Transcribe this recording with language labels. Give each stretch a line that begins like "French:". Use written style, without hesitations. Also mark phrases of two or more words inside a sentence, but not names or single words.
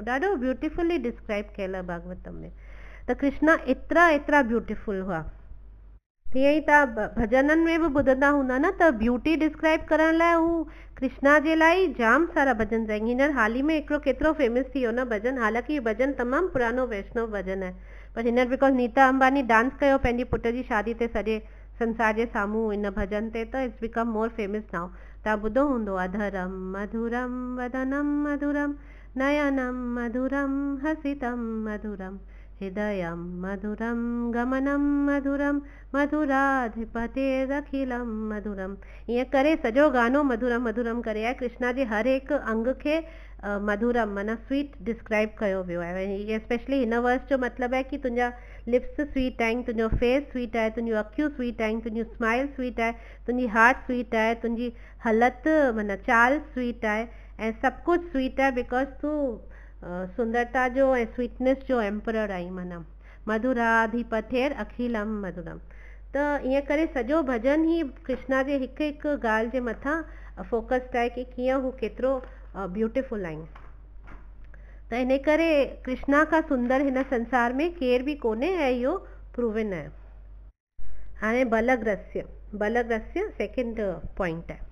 Sindhi: ॾाढो
English: beautifully describe
Sindhi: कयल आहे भागवतम में। त कृष्णा एतिरा ब्यूटीफुल हुआ। तीअं ई तव्हां भजननि में बि ॿुधंदा हूंदा न त
English: beauty describe
Sindhi: करण लाइ हू कृष्णा जे लाइ जाम सारा भजन आहिनि। हींअर हाल ही में हिकिड़ो केतिरो फेमस थी वियो न भजन, हालांकि हीउ भजन तमामु पुरानो वैष्णव भजन आहे, पर हींअर बिकॉज नीता अंबानी डांस कयो पंहिंजी पुट जी शादी ते सॼे संसार जे साम्हूं इन भजन ते, त
English: it's become more famous now.
Sindhi: तव्हां ॿुधो हूंदो,
Sanskrit: अधरम मधुरम वदनम मधुरम नयनम मधुरम हसितम मधुरम हृदयम मधुरम गमनम मधुरम मधुराधिपतेरखिलम मधुरम।
Sindhi: ईअं करे सॼो गानो
Sanskrit: मधुरम मधुरम
Sindhi: करे आहे। कृष्णा जे हर हिकु अंग खे मधुरम माना स्वीट डिस्क्राइब कयो वियो आहे। ये स्पेशली हिन वर्स जो मतिलबु आहे कि तुंहिंजा
English: lips sweet
Sindhi: आहिनि, तुंहिंजो
English: face sweet
Sindhi: आहे, तुंहिंजियूं अखियूं स्वीट आहिनि, तुंहिंजी
English: smile sweet
Sindhi: आहे, तुंहिंजी
English: heart sweet
Sindhi: आहे, तुंहिंजी हलत माना चाल स्वीट आहे ऐं सभु कुझु स्वीट आहे बिकॉज तूं सुंदरता जो ऐं स्वीटनेस जो एम्परर आई, माना
Sanskrit: मधुराधिपतेर अखिलम मधुरम।
Sindhi: त ईअं करे सॼो भजन ई कृष्णा जे हिकु हिकु ॻाल्हि जे मथां फोकस्ड आहे कि कीअं हू केतिरो ब्यूटीफुल आहिनि। त इन करे कृष्णा खां सुंदर हिन संसार में केर बि कोन्हे ऐं इहो प्रूवन आहे। हाणे बलग्रस्य
English: second point
Sindhi: आहे।